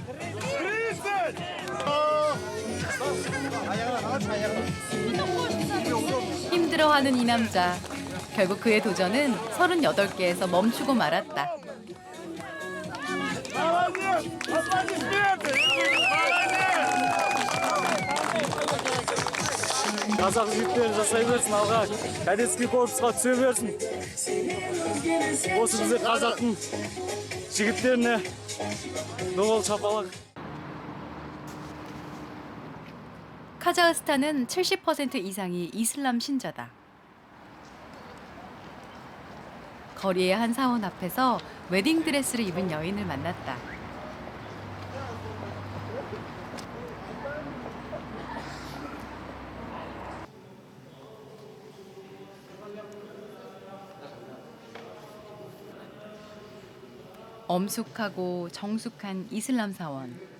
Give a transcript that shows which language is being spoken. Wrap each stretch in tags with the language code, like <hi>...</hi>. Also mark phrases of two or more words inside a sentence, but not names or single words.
<ko>힘들어하는 이 남자. 결국 그의 도전은 38개에서 멈추고 말았다.</ko> <kk>Қазақ жігіттері жасай берсін, алға кәдескі корпусқа түсе берсін. Осы бізде қазақтың жігіттеріне доғал шапалақ.</kk> <ko>카자흐스탄은 70% 이상이 이슬람 신자다. 거리의 한 사원 앞에서 웨딩드레스를 입은 여인을 만났다. 엄숙하고 정숙한 이슬람 사원.</ko>